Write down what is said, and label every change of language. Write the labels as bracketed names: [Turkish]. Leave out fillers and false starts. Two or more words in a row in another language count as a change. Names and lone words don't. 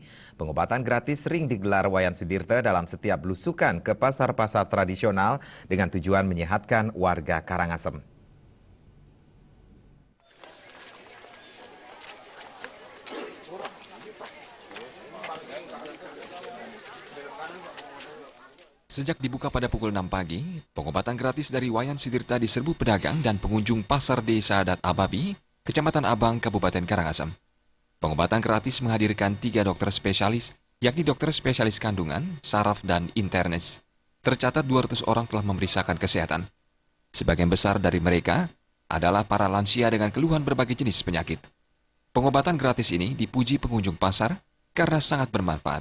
[Indonesian] Pengobatan gratis sering digelar Wayan Sudirte dalam setiap belusukan ke pasar-pasar tradisional dengan tujuan menyehatkan warga Karangasem. Sejak dibuka pada pukul 6 pagi, pengobatan gratis dari Wayan Sudirte diserbu pedagang dan pengunjung Pasar Desa Adat Ababi, Kecamatan Abang, Kabupaten Karangasem. Pengobatan gratis menghadirkan 3 dokter spesialis, yakni dokter spesialis kandungan, saraf, dan internis. Tercatat 200 orang telah memeriksakan kesehatan. Sebagian besar dari mereka adalah para lansia dengan keluhan berbagai jenis penyakit. Pengobatan gratis ini dipuji pengunjung pasar karena sangat bermanfaat.